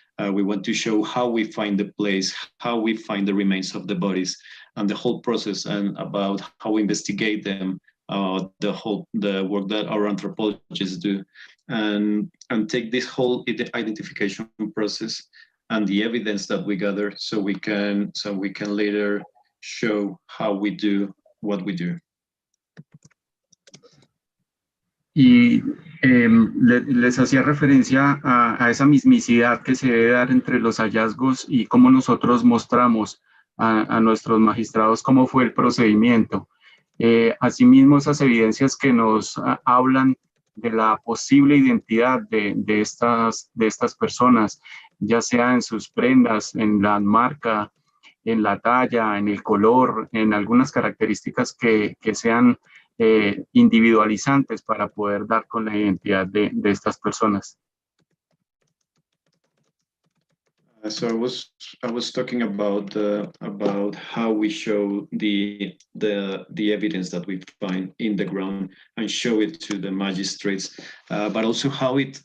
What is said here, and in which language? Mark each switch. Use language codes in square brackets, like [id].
[en] We want to show how we find the place, how we find the remains of the bodies, and the whole process, and about how we investigate them, the work that our anthropologists do, and take this whole identification process and the evidence that we gather, so we can later show how we do what we do. [es] Y les hacía referencia a esa mismicidad que se debe dar entre los hallazgos y cómo nosotros mostramos a nuestros magistrados cómo fue el procedimiento. Asimismo, esas evidencias que nos hablan de la posible identidad de estas personas, ya sea en sus prendas, en la marca, en la talla, en el color, en algunas características que sean individualizantes para poder dar con la identidad de estas personas. [en] So I was talking about how we show the evidence that we find in the ground and show it to the magistrates, but also how